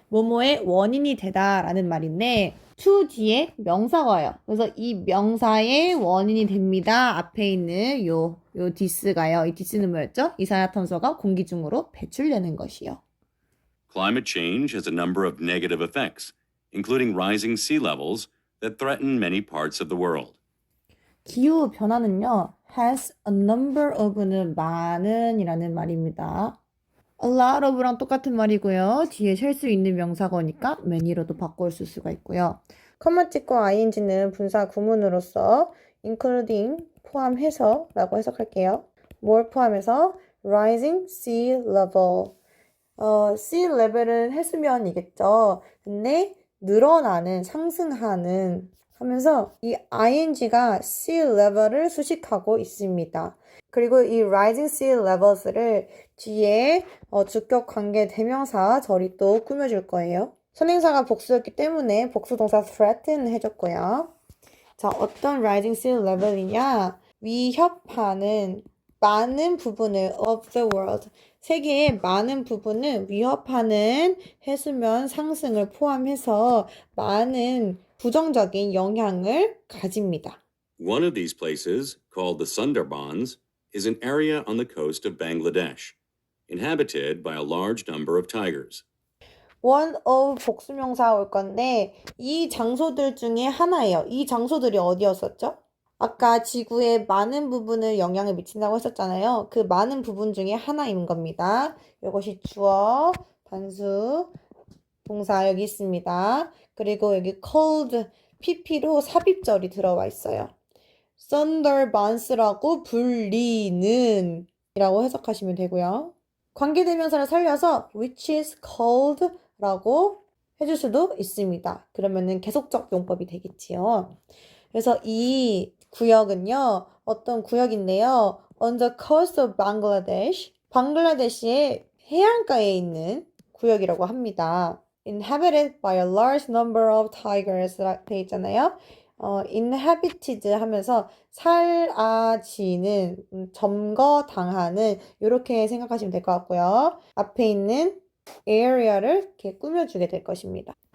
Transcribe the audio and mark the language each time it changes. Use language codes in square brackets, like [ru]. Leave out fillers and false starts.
[ko] 뭐뭐의 원인이 되다라는 말인데 to 뒤에 명사가 와요. 그래서 이 명사의 원인이 됩니다. 앞에 있는 요 this가요. 이 this는 뭐였죠? 이산화탄소가 공기 중으로 배출되는 것이요. [en] Climate change has a number of negative effects, including rising sea levels that threaten many parts of the world. [ko] 기후 변화는요, has a number of는 많은 이라는 말입니다. a lot of랑 똑같은 말이고요. 뒤에 셀 수 있는 명사거니까 many로도 바꿀 수가 있고요. 컴마 찍고 ing는 분사 구문으로서 including 포함해서 라고 해석할게요. 뭘 포함해서? [en] rising sea level. [ko] sea level은 해수면이겠죠. 근데 늘어나는, 상승하는 하면서 이 ing가 sea level을 수식하고 있습니다. 그리고 이 rising sea levels를 뒤에 주격 관계 대명사 절이 또 꾸며줄 거예요. 선행사가 복수였기 때문에 복수동사 threaten 해줬고요. 자, 어떤 rising sea level이냐? 위협하는 많은 부분을 [en] of the world, [ko] 세계의 많은 부분을 위협하는 해수면 상승을 포함해서 많은 부정적인 영향을 가집니다. [en] One of these places, called the Sundarbans, is an area on the coast of Bangladesh, inhabited by a large number of tigers. [ko] one of 복수명사 올 건데 이 장소들 중에 하나예요. 이 장소들이 어디였었죠? 아까 지구의 많은 부분을 영향을 미친다고 했었잖아요. 그 많은 부분 중에 하나인 겁니다. 이것이 주어, 단수, 동사 여기 있습니다. 그리고 여기 called, pp로 삽입절이 들어와 있어요. Sundarbans라고 불리는 이라고 해석하시면 되고요. 관계대명사를 살려서 [en] which is called [ko] 라고 해줄 수도 있습니다. 그러면은 계속적 용법이 되겠지요. 그래서 이 구역은요, 어떤 구역인데요. [en] On the coast of Bangladesh, [ko] 방글라데시의 해안가에 있는 구역이라고 합니다. [en] Inhabited by a large number of tigers [ko] 되어 있잖아요. inhabited 하면서 사라지는, 점거당하는 이렇게 생각하시면 될 것 같고요. 앞에 있는 area를 이렇게 꾸며주게 될 것입니다.